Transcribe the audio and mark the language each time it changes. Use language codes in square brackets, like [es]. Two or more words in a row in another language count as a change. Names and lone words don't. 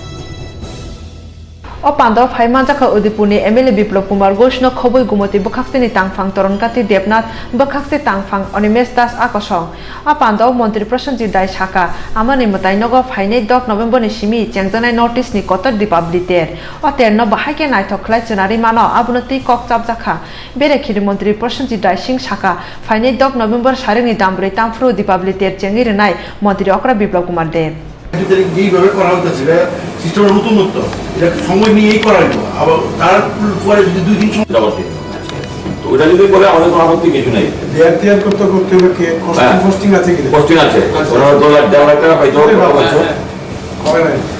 [trp] o panda phaima jaka udipurni MLA Biplop Kumar Ghosh no khoboi gumoti bakhaxte ni tangphang toronkati Debnath bakhaxte tangphang Onimesh Das akosong a panda mantri Prashanjit Rai shaka amani mutai nago phainei 10 November ni simi chengjanai notice ni kotor Dipabli ter o terno bahai naithok khlai chunari mano abunoti kok chapjakha berekhiri mantri Prashanjit Rai Singh shaka phainei 10 November saringni dambrei tamfru Dipabli ter chengir nai mantri Okra Biplop Kumar Dev [bn] যেইভাবে করা হচ্ছে সিস্টেমের নতুনত্ব, এটা সময় নিয়েই করা হইব। আবার তারপরে যদি 2 দিন সময় তো ওটা যদি বলে আমাদের কোনো আপত্তি কিছু নাই। দেয়ার করতে হবে কে কস্টিং আছে কি? কস্টিং আছে, ওরা $1.5 টাকা পাইতো করে নাই।